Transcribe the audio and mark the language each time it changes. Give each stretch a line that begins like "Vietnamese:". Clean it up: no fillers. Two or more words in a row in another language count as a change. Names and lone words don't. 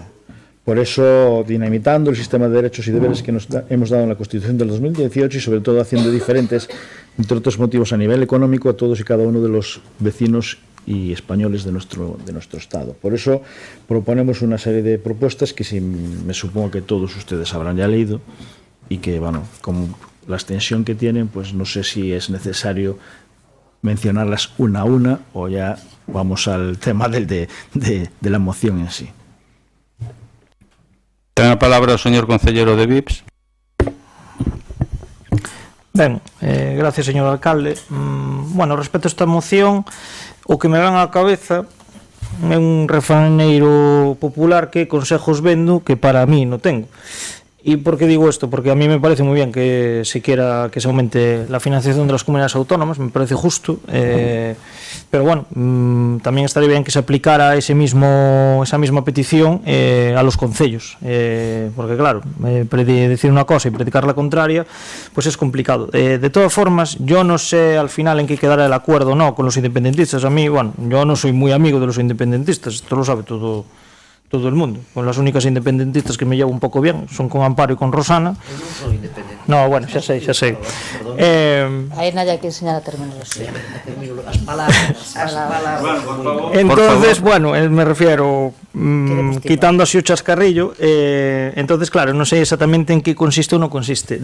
Spanish: Por eso, dinamitando el sistema de derechos y deberes que nos hemos dado en la Constitución del 2018 y sobre todo haciendo diferentes, entre otros motivos a nivel económico, a todos y cada uno de los vecinos y españoles de nuestro Estado. Por eso proponemos una serie de propuestas que sí, me supongo que todos ustedes habrán ya leído y que, bueno, como la extensión que tienen, pues no sé si es necesario mencionarlas una a una o ya vamos al tema de la moción en sí.
Galician: Ten a palabra o señor concelleiro de Vips. Ben, gracias, señor alcalde.
Spanish: Bueno, respecto a esta moción,
Galician: o que me van á cabeza é un refraneiro popular
Spanish: que consejos vendo que para mí no tengo. ¿Y por qué digo esto? Porque a mí me parece muy bien que se quiera que se aumente la financiación de las comunidades autónomas, me parece justo, pero bueno, también estaría bien que se aplicara esa misma petición a los concellos, porque claro, decir una cosa y predicar la contraria, pues es complicado. De todas formas, yo no sé al final en qué quedará el acuerdo o no con los independentistas. A mí, bueno, yo no soy muy amigo de los independentistas, esto lo sabe todo el mundo. Con las únicas independentistas que me llevo un poco bien son con Amparo y con Rosana.
Galician: Eu non sou independente. No, bueno, xa sei. Aí nadie hai que enseñar a terminoloxía. As palabras.
Spanish: Entonces, bueno, me refiero quitando así o chascarrillo, entonces, claro,
Galician: non sei exactamente en que consiste ou non consiste.